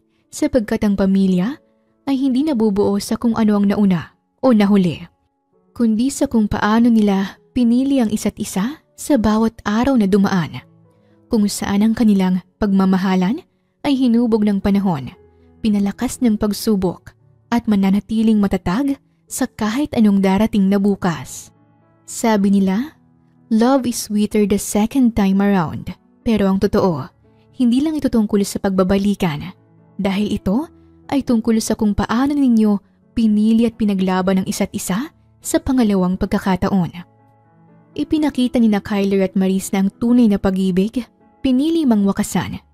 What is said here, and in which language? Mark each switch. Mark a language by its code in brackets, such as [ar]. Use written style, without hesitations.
[tl] Sapagkat ang pamilya ay hindi nabubuo sa kung ano ang nauna o nahuli, kundi sa kung paano nila pinili ang isa't isa sa bawat araw na dumaan. Kung saan ang kanilang pagmamahalan ay hinubog ng panahon, pinalakas ng pagsubok at mananatiling matatag sa kahit anong darating na bukas. Sabi nila, [en] love is sweeter the second time around. [tl] Pero ang totoo, hindi lang ito tungkol sa pagbabalikan. Dahil ito ay tungkol sa kung paano ninyo pinili at pinaglaban ng isa't isa sa pangalawang pagkakataon. Ipinakita ni na Kyler at Maris na ang tunay na pag-ibig, pinili mang wakasan.